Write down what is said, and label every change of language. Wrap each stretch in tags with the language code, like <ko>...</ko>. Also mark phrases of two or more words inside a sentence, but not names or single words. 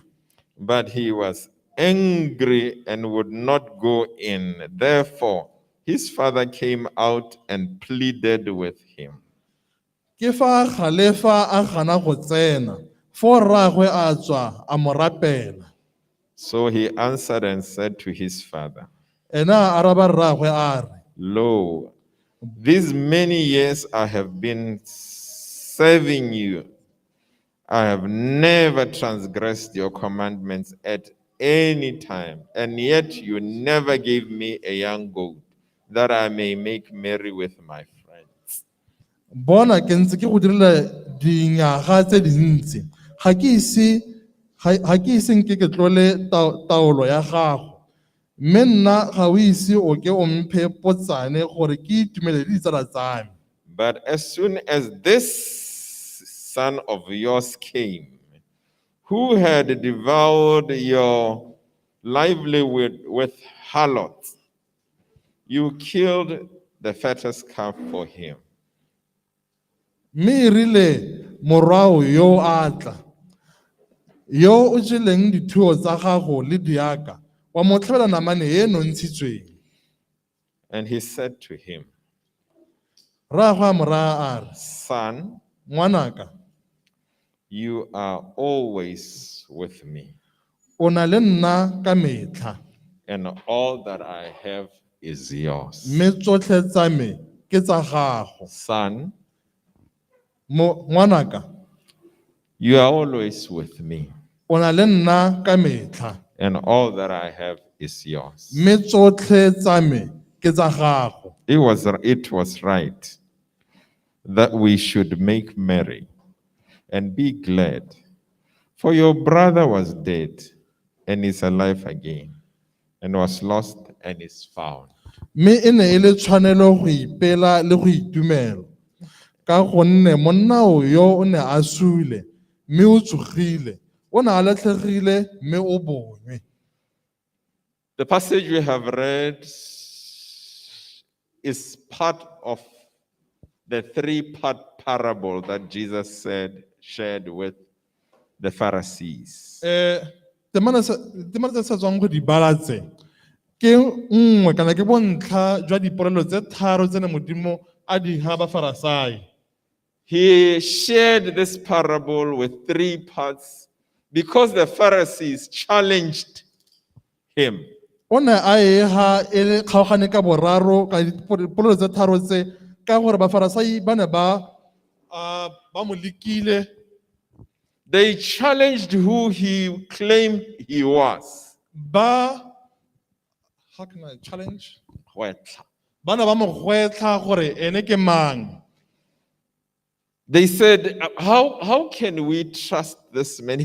<en>But he was angry and would not go in. Therefore, his father came out and pleaded with him.</en> <tn>Ke fa galefa a gana go tsena, fo rraagwe a tswa a mo rapela.</tn> <en>So he answered and said to his father,</en> <tn>Ena a araba rraagwe a re,</tn> <en>lo, these many years I have been serving you. I have never transgressed your commandments at any time, and yet you never gave me a young goat that I may make merry with my friends.</en> <tn>bona ke ntse ke go direla dinyaga tse dintsi, ga ke ise nke ke tlole taolo ya gago, mme nna ga o ise o ke o mphe potsane gore ke itumele le ditsala tsa me.</tn> <en>But as soon as this son of yours came, who had devoured your livelihood with harlots, you killed the fattest calf for him.</en> <tn>mme e rile morwao yo a tla yo o jeleng dithuo tsa gago le diaka wa mo tlhabela namane e nontshitsweng.</tn> <en>And he said to him,</en> <tn>Rraagwe a mo raya a re,</tn> <en>Son,</en> <tn>ngwanaka,</tn> <en>you are always with me,</en> <tn>o na le nna ka metlha,</tn> <en>and all that I have is yours.</en> <tn>mme tsotlhe tsa me ke tsa gago.</tn> <en>Son,</en> <tn>Ngwanaka,</tn> <en>you are always with me,</en> <tn>o na le nna ka metlha,</tn> <en>and all that I have is yours.</en> <tn>mme tsotlhe tsa me ke tsa gago.</tn> <en>It was right that we should make merry and be glad, for your brother was dead and is alive again, and was lost and is found.</en> <tn>Mme e ne e le tshwanelo go ipela le go itumela, ka gonne monna yo o ne a sule, mme o tsogile, o ne a latlhegile, mme o bonwe.</tn> <en>The passage we have read is part of the three-part parable that Jesus shared with the Pharisees.</en> <tn>Temana tse sa tswang go di bala tse ke nngwe kana ke bontlha jwa dipolelo tse tharo tse ne Modimo a di ha Bafarisai.</tn> <en>He shared this parable with three parts because the Pharisees challenged him.</en> <tn>O ne a e ha e le kgaogane ka boraro ka dipolelo tse tharo tse ka gore Bafarisai ba ne ba mo lekile.</tn> <en>They challenged who he claimed he was. How can I challenge?</en> <tn>Ba ne ba mo gwetla gore ene ke mang.</tn> <en>They said, how can we trust this man?</en>